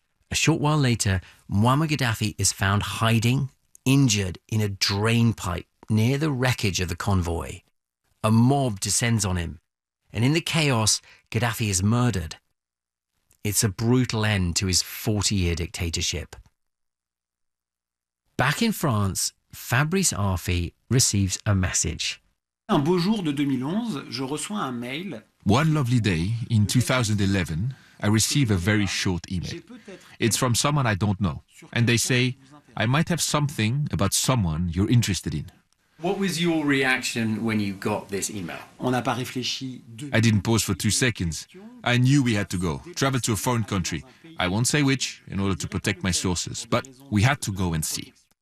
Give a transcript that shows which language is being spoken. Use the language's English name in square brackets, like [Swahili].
[English] A short while later, Muammar Gaddafi is found hiding, injured, in a drain pipe near the wreckage of the convoy. A mob descends on him, and in the chaos, Gaddafi is murdered. It's a brutal end to his 40-year dictatorship. Back in France, Fabrice Arfi receives a message. [French] Un beau jour de 2011, je reçois un mail. [English] One lovely day in 2011, I receive a very short email. It's from someone I don't know, and they say, "I might have something about someone you're interested in." What was your reaction when you got this email? [French] On n'a pas réfléchi. [English] I didn't pause for 2 seconds. I knew we had to go, travel to a foreign country. I won't say which, in order to protect my sources, but we had to go and see.